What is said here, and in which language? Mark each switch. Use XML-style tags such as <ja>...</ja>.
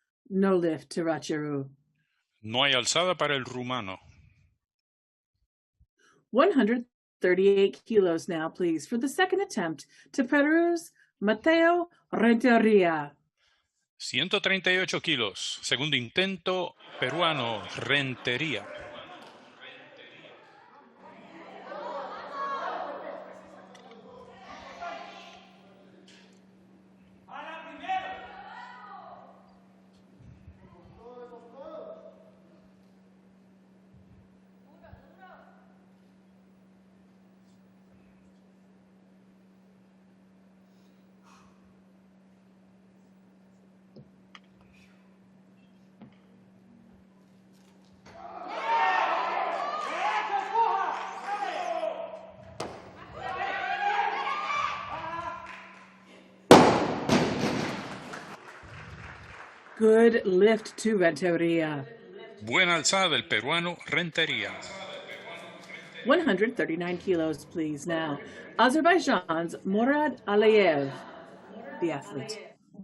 <en>No lift to Racheru.</en> <es>No hay alzada para el rumano.</es> <en>138 kilos now, please, for the second attempt to Peru's Mateo Renteria.</en> <es>138 kilos, segundo intento peruano, Rentería.</es> <en>Good lift to Renteria.</en> <es>Buena alzada del peruano, Rentería.</es> <en>139 kilos, please, now. Azerbaijan's Murad Aliyev, the athlete.</en>